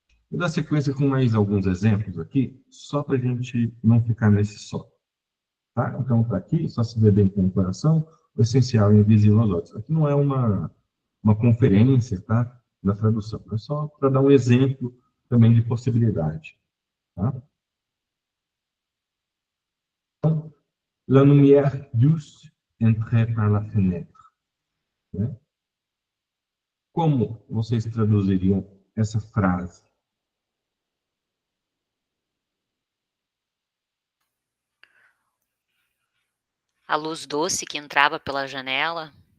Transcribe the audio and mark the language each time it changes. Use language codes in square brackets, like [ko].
[pt] Vou dar sequência com mais alguns exemplos aqui, só para a gente não ficar nesse só. Tá? Então, está aqui, só se vê bem com o coração, o essencial é invisível aos olhos. Aqui não é uma conferência, tá? Da tradução, é só para dar um exemplo também de possibilidade. Tá? Então, [fr] la lumière douce entrait par la fenêtre. [pt] Né? Como vocês traduziriam essa frase? A luz doce que entrava pela janela,